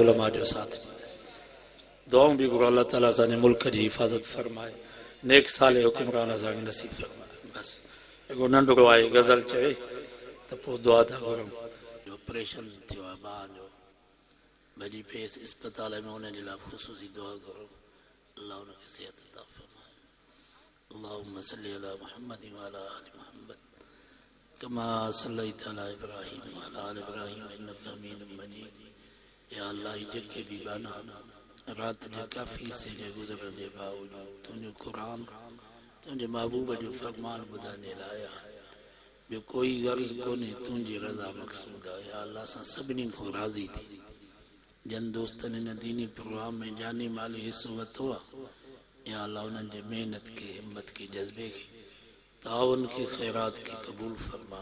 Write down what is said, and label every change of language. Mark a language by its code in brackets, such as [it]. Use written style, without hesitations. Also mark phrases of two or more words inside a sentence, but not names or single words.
[sd] उलमा जो साथ दुआऊं बि घुरो, अल्लाह ताला असांजे मुल्क जी हिफ़ाज़त फरमाए, नेक साले हुकुमरान असांखे नसीब फरमाए। बसि हिकिड़ो नंढिड़ो आहे गज़ल चए त पोइ दुआ था घुरूं। जो ऑपरेशन थियो आहे ॿार जो, भॼी पेस इस्पताल में, उनजे लाइ ख़ुशूसी दुआ घुरो, अल्लाह उनखे सिहत अता फरमाए। [ar] اللهم صل على محمد وعلى آل محمد كما صليت على إبراهيم وعلى آل إبراهيم إنك حميد مجيد. [sd] या अल्लाह जेके बि गाना रात जे काफ़ी से जे गुज़रण जे बावजूद तुंहिंजो क़ुरान तुंहिंजे महबूब जो फरमान ॿुधण जे लाइ आहे, ॿियो कोई गर्ज़ कोन्हे, तुंहिंजी रज़ा मक़सूद आहे। या अल्लाह असां सभिनी खां राज़ी थी। जन दोस्तनि हिन दीनी प्रोग्राम में जानी माली हिसो वरितो आहे, या अल्लाह उन्हनि जे महिनत खे, हिम्मत खे, जज़्बे खे, ताउन खे, ख़ैरात खे क़बूल फरमा।